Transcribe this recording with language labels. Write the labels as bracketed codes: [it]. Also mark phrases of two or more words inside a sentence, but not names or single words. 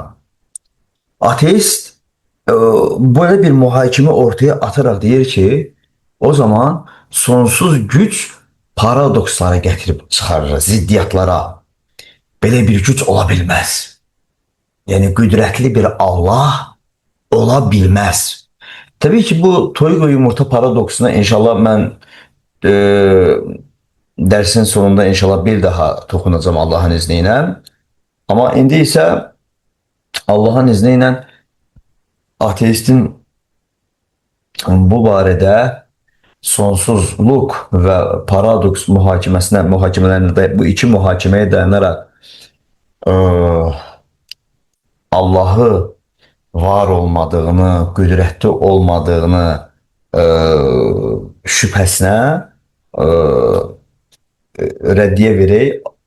[tr] Ateist böyle bir muhakeme ortaya atarak deyir ki, o zaman sonsuz güc paradokslara getirip çıxarır, ziddiyatlara. [az] Belə bir güc ola bilməz. Yəni qüdrətli bir Allah ola bilməz. Tabii ki bu toyuq ve yumurta paradoksuna inşallah mən e, dersin sonunda inşallah bir daha toxunacağım Allah'ın izniyle. Ama indi isə Allah'ın izniyle ateistin bu barədə sonsuzluq və paradoks mühakimələrində bu iki mühakiməyə dayanaraq Allahı var olmadığını, qüdrətli olmadığını şübhəsinə rəddiyə verək.